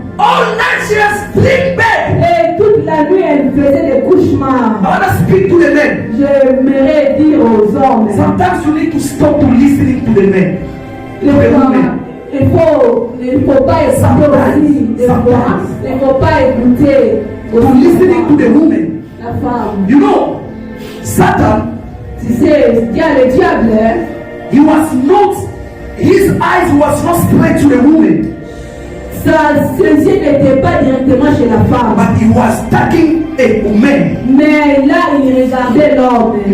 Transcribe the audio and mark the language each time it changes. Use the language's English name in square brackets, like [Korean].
[English] all night she was sleep bed. [French] et toute la nuit, elle faisait des [English] I [French] cauchemars. [English] want to speak to the men. [French] J'aimerais dire aux hommes, [English] Sometimes you need to stop to listening to the men. To [French] les [English] the [French] femmes, [English] women. [French] il faut pas écouter aussi. Des fois, il ne faut pas écouter [English] To [French] aussi [English] listening to the women. [French] la femme. [English] You know, Satan, [French] Tu sais, le diable, [English] he was not, his eyes was not straight to the woman, [French] ses yeux n'étaient pas directement chez la femme. [English] but he was taking a woman, [French] Mais là, il regardait l'homme.